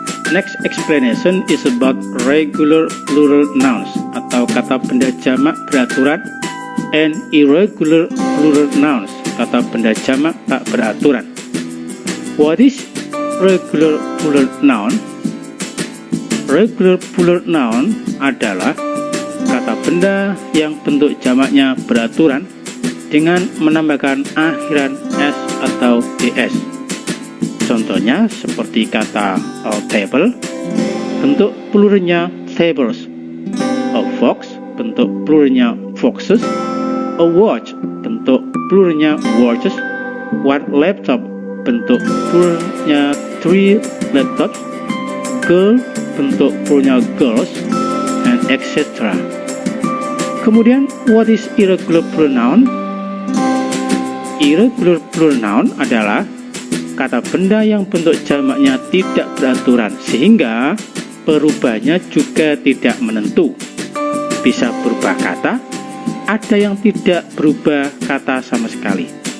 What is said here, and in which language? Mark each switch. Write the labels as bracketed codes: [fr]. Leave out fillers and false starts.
[en] Next explanation is about regular plural nouns [id] atau kata benda jamak beraturan [en] and irregular plural nouns, [id] kata benda jamak tak beraturan. [en] What is regular plural noun? [id] Regular plural noun adalah kata benda yang bentuk jamaknya beraturan dengan menambahkan akhiran s atau es. Contohnya seperti kata a table, bentuk pluralnya tables, a fox, bentuk pluralnya foxes, a watch, bentuk pluralnya watches, one laptop, bentuk pluralnya 3 laptops, girl, bentuk pluralnya girls, and etc. [en] Kemudian, what is irregular plural noun? [id] Irregular plural noun adalah kata benda yang bentuk jamaknya tidak beraturan sehingga perubahannya juga tidak menentu. Bisa berubah kata, ada yang tidak berubah kata sama sekali.